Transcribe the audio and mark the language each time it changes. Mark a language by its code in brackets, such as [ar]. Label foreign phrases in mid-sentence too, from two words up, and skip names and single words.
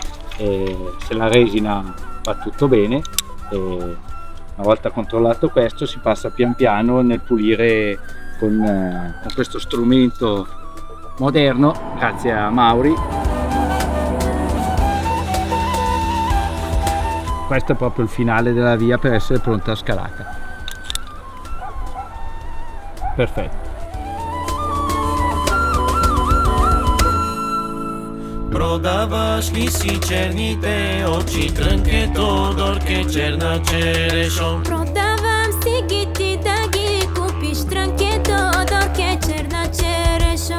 [it] E se la resina va tutto bene, e una volta controllato questo si passa pian piano nel pulire con questo strumento moderno, grazie a Mauri. Questo è proprio il finale della via per essere pronta a scalata. Perfetto. [mk] Продаваш ли си черните очи, трнке Тодорке, черна черешом. Продавам си гити да ги купиш, трнке Тодорке, черна черешом.